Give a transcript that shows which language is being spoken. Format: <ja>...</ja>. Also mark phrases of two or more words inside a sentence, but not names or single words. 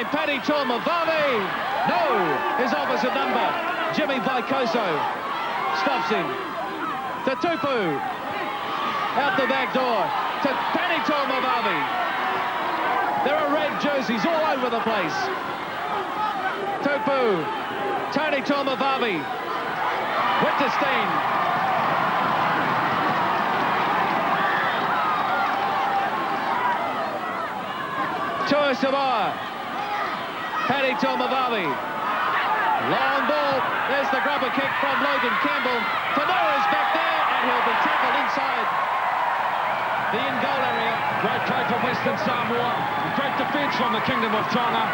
<en>Paddy Tuamavave. No, his opposite number. Jimmy Vaikoso stops him. To Tupou. Out the back door. To Paddy Tuamavave. There are red jerseys all over the place. Tupou. Tony Tuamavave. Wittenstein. Tua Samoa. Paddy Tuamavave. Long ball. There's the grubber kick from Logan Campbell. Fanoa's back there, and he'll be tackled inside the in-goal area. Great play from Western Samoa. Great defence from the Kingdom of Tonga.</en>